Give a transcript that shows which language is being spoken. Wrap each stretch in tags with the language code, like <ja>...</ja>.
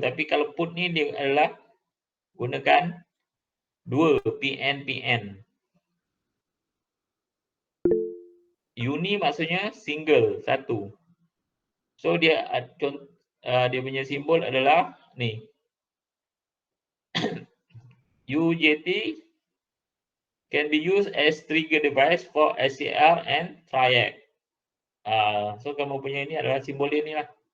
<ms>Tapi kalau put ni dia adalah gunakan 2 PN. Uni maksudnya single, satu. So dia dia punya simbol adalah ni.</ms> <en>UJT can be used as trigger device for SCR and triac.</en> <ms>So kamu punya ini adalah simbol dia ni lah.</ms>